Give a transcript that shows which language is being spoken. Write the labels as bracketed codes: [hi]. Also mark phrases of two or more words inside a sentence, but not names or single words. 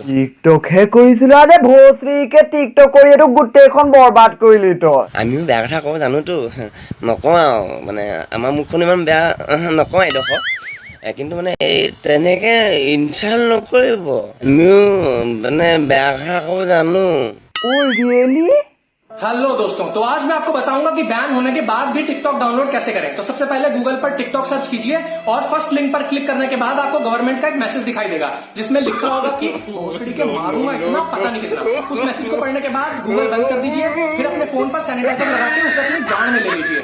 [as] টিকটকহে কৰিছিলো [hi] अरे भोसड़ी के [as] টিকটক কৰি এইটো গোটেইখন বৰবাদ কৰিলি তই আমিও বেয়া কথা কওঁ জানোতো নকওঁ আৰু মানে আমাৰ মুখখন ইমান বেয়া নকওঁ এডোখৰ কিন্তু মানে এই তেনেকৈ ইনচাল্ট নকৰিব আমিও মানে বেয়া কথা কওঁ জানো [en] Oh, really? [hi] हेलो दोस्तों, तो आज मैं आपको बताऊंगा कि बैन होने के बाद भी टिकटॉक डाउनलोड कैसे करें। तो सबसे पहले गूगल पर टिकटॉक सर्च कीजिए और [en] first link [hi] पर क्लिक करने के बाद आपको गवर्नमेंट का एक मैसेज दिखाई देगा जिसमें लिखा होगा कि भोसड़ी के मारूंगा इतना पता नहीं कितना। उस मैसेज को पढ़ने के बाद गूगल बंद कर दीजिए, फिर अपने फोन पर सैनिटाइजर लगा के उसे अपनी गांड में ले लीजिए।